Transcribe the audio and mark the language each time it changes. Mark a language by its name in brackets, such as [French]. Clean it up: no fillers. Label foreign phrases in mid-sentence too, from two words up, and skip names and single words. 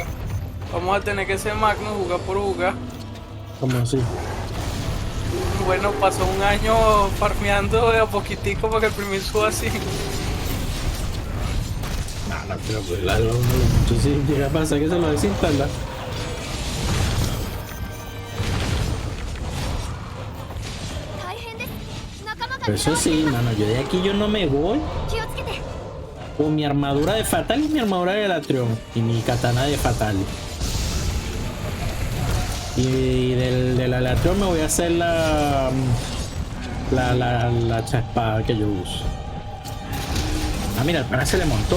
[Spanish] Vamos a tener que ser Mac, no jugar por jugar. ¿Cómo así? Bueno, pasó un año farmeando de a poquitico para que el primer suba así. No, pero pues sí llega a pasar que se lo desinstala. [Japanese] 大変です仲間が [Spanish] Pero eso sí, mano, yo de aquí yo no me voy [Japanese] 気をつけて [Spanish] con mi armadura de Fatal y mi armadura de Latrión y mi katana de Fatal. Y de la Latrión me voy a hacer la espada que yo uso. Ah, mira, el pana se le montó.